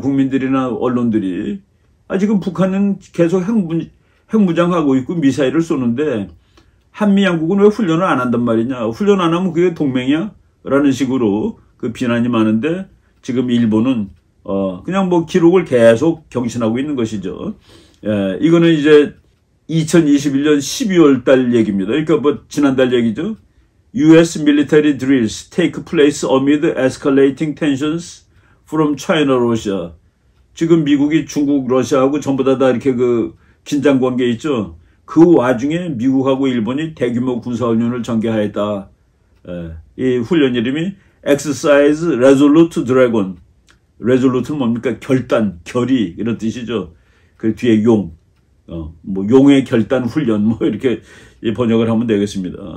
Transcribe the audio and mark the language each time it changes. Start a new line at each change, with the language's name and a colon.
Korean: 국민들이나 언론들이. 지금 북한은 계속 핵무장하고 있고 미사일을 쏘는데 한미 양국은 왜 훈련을 안 한단 말이냐. 훈련 안 하면 그게 동맹이야? 라는 식으로 그 비난이 많은데 지금 일본은 그냥 기록을 계속 경신하고 있는 것이죠. 예, 이거는 이제 2021년 12월 달 얘기입니다. 그러니까 지난달 얘기죠.
English: US military drills take place amid escalating tensions from China, Russia.
Korean: 지금 미국이 중국, 러시아하고 전부 다 이렇게 그 긴장 관계 있죠. 그 와중에 미국하고 일본이 대규모 군사훈련을 전개하였다. 이 훈련 이름이 Exercise Resolute Dragon. Resolute는 뭡니까? 결단, 결의 이런 뜻이죠. 그 뒤에 용의 결단 훈련 이렇게 번역을 하면 되겠습니다.